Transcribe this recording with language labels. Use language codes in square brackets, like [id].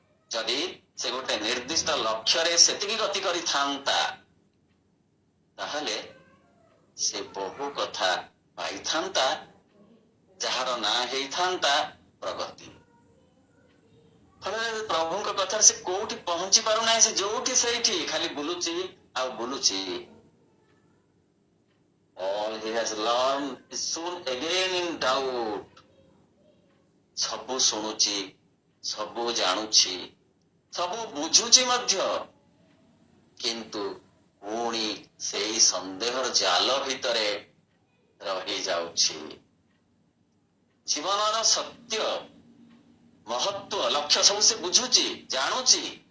[or] ଯଦି ସେ ଗୋଟେ ନିର୍ଦ୍ଦିଷ୍ଟ ଲକ୍ଷ୍ୟରେ ସେତିକି ଗତି କରିଥାନ୍ତା, ତାହେଲେ ସେ ବହୁ କଥା ପାଇଥାନ୍ତା, ଯାହାର ନାଁ ହେଇଥାନ୍ତା ପ୍ରଗତି। ଫଳରେ ପ୍ରଭୁଙ୍କ କଥାରେ ସେ କୋଉଠି ପହଞ୍ଚି ପାରୁନାହିଁ, ସେ ଯୋଉଠି ସେଇଠି ଖାଲି ବୁଲୁଛି ଆଉ ବୁଲୁଛି। [en] All he has learned is soon again in doubt। [or] ସବୁ ଶୁଣୁଛି, ସବୁ ଜାଣୁଛି, ସବୁ ବୁଝୁଛି ମଧ୍ୟ, କିନ୍ତୁ ପୁଣି ସେଇ ସନ୍ଦେହର ଜାଲ ଭିତରେ ରହିଯାଉଛି। ଜୀବନର ସତ୍ୟ, ମହତ୍ଵ, ଲକ୍ଷ୍ୟ ସବୁ ସେ ବୁଝୁଛି, ଜାଣୁଛି।